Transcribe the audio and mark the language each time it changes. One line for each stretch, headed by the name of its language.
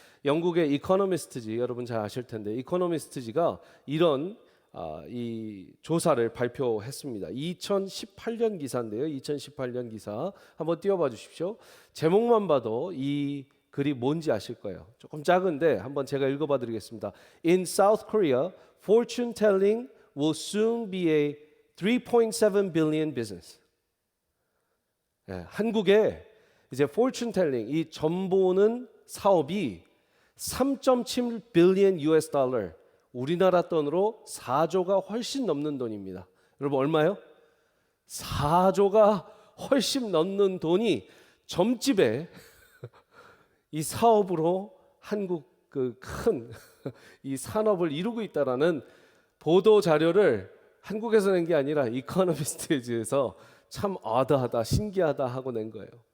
Korean: 영국의 이코노미스트지 여러분 잘 아실 텐데 이코노미스트지가 이런 이 조사를 발표했습니다. 2018년 기사인데요. 2018년 기사 한번 띄워봐 주십시오. 제목만 봐도 이 글이 뭔지 아실 거예요. 조금 작은데 한번 제가 읽어봐 드리겠습니다.
English: In South Korea, fortune telling will soon be a 3.7 billion business.
Korean: 한국에 이제 fortune telling 이 점 보는 사업이 3.7 billion US 달러, 우리나라 돈으로 4조가 훨씬 넘는 돈입니다. 여러분 얼마요? 4조가 훨씬 넘는 돈이 점집에 이 사업으로 한국 그 큰 이 산업을 이루고 있다라는 보도 자료를 한국에서 낸 게 아니라 이코노미스트에서 참 어드하다 신기하다 하고 낸 거예요.